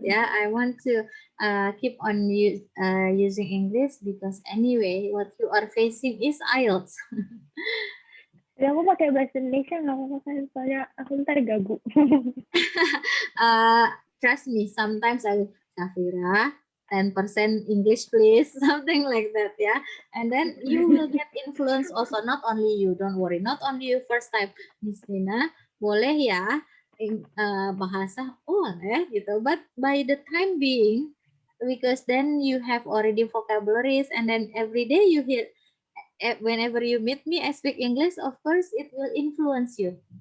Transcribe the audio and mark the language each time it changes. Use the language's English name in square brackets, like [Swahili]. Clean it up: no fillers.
[English] Yeah, I want to keep on using English because anyway, what you are facing is IELTS. [Indonesian] Jadi aku pakai bahasa Indonesia nggak apa-apa kan, soalnya aku ntar gagu. [English] Trust me, sometimes I, Safira, 10% English please, something like that ya. And then you will get influence also, not only you, don't worry, not only you first time, Miss Nina, [Indonesian] boleh ya bahasa boleh gitu, [English] but by the time being, because then you have already vocabularies, and then every day you hear, whenever you meet me I speak English, of course it will influence you.